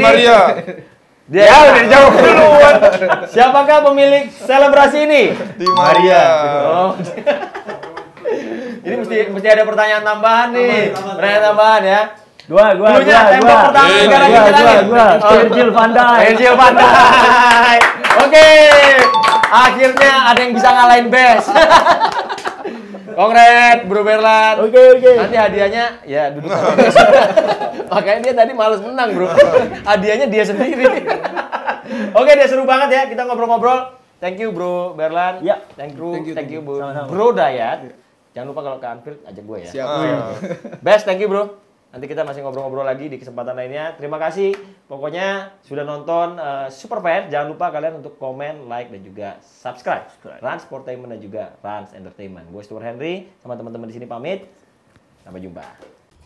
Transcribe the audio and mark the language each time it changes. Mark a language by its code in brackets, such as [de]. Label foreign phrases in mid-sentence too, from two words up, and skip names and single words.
[id] Di Maria. Dia udah dijawab duluan. Siapakah pemilik selebrasi ini? Di Maria. Oh. Ini mesti ada pertanyaan tambahan nih. Pertanyaan tambahan ya. Gua. Tembak pertama negara kita nih. Virgil van Dijk. Virgil van Dijk. Oke, akhirnya ada yang bisa ngalahin Bes. Kongres, Bro Berlan. Oke. Nanti hadiahnya, ya duduk sama Bes. Makanya dia tadi males menang, Bro. Hadiahnya dia sendiri. Oke, dia seru banget ya. Kita ngobrol-ngobrol. [en] Thank you, Bro Berlan. [id] Ya. [en] Thank you, [id] Sama-sama. Bro Dayat. Jangan lupa kalau ke Anfield, ajak gue ya. Siap. [en] Best, thank you, Bro. [id] Nanti kita masih ngobrol-ngobrol lagi di kesempatan lainnya. Terima kasih. Pokoknya sudah nonton Superfans. Jangan lupa kalian untuk komen, like, dan juga subscribe. Rans Sportainment dan juga Rans Entertainment. Gue Stuart Henry sama teman-teman di sini pamit. Sampai jumpa.